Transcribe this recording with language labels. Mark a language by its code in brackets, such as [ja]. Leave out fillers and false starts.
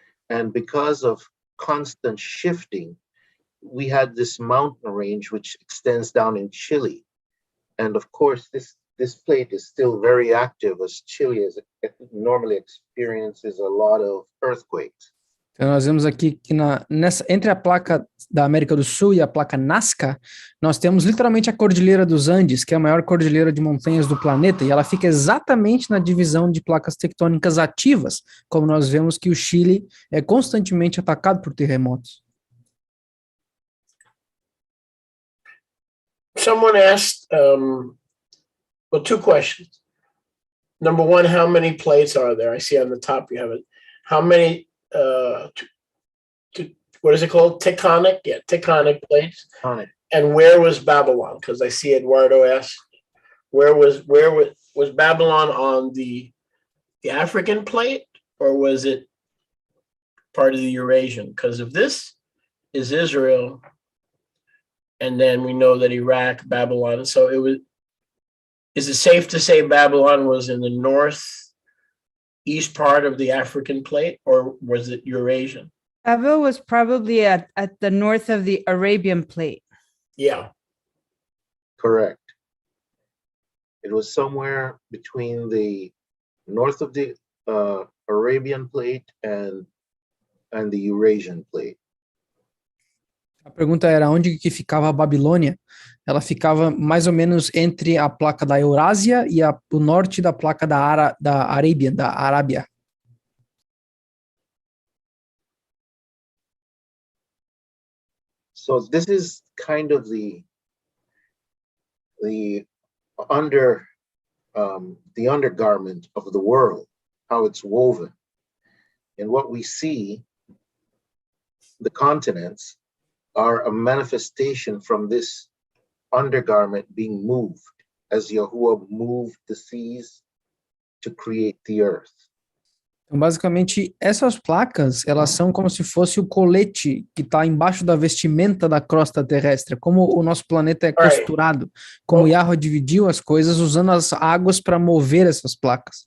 [en] And because of constant shifting, we had this mountain range which extends down in Chile. And of course, this plate is still very active, as Chile normally experiences a lot of earthquakes. [pt] Então nós vemos aqui que entre a placa da América do Sul e a placa Nazca, nós temos literalmente a Cordilheira dos Andes, que é a maior cordilheira de montanhas do planeta, e ela fica exatamente na divisão de placas tectônicas ativas, como nós vemos que o Chile é constantemente atacado por terremotos. [en] Someone asked, well, two questions. Number one, how many plates are there? I see on the top you have it. How many, what is it called? Tectonic? Yeah, tectonic plates. Tectonic. And where was Babylon? Because I see Eduardo asked, where was Babylon on the African plate, or was it part of the Eurasian? Because if this is Israel, and then we know that Iraq, Babylon, so it was. Is it safe to say Babylon was in the northeast part of the African plate, or was it Eurasian? Babel was probably at the north of the Arabian plate. Yeah. Correct. It was somewhere between the north of the Arabian plate and the Eurasian plate. [pt] A pergunta era onde que ficava a Babilônia. Ela ficava mais ou menos entre a placa da Eurásia e o norte da placa da Arábia. [en] So this is kind of the undergarment of the world, how it's woven. And what we see, the continents, are a manifestation from this undergarment being moved, as Yahuwah moved the seas to create the earth. [pt] Então, basicamente, essas placas, elas são como se fosse o colete que está embaixo da vestimenta da crosta terrestre, como o nosso planeta é costurado, como Yahweh dividiu as coisas usando as águas para mover essas placas.